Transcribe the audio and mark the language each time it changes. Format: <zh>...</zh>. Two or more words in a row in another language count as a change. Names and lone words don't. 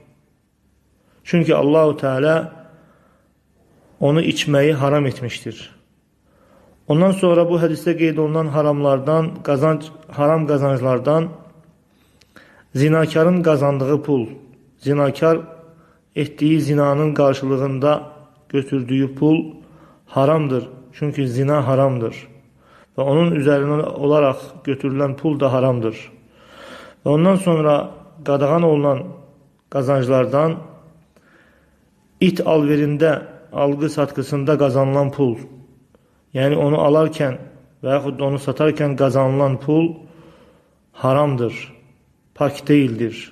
<tr>Çünki Allah-u Teala onu içməyi haram etmiştir.</tr> <az>Ondan sonra bu hədisdə qeyd olunan haramlardan, haram qazanclardan zinakarın qazandığı pul, zinakar etdiyi zinanın qarşılığında götürdüyü pul haramdır. Çünkü zina haramdır.</az> <tr>Ve onun üzerine olarak götürülen pul da haramdır.</tr> <az>Ve ondan sonra qadağan olunan qazanclardan it alverində, algı-satqısında qazanılan pul, yani onu alarkən və yaxud da onu satarkən qazanılan pul haramdır,</az> <tr>pak değildir.</tr>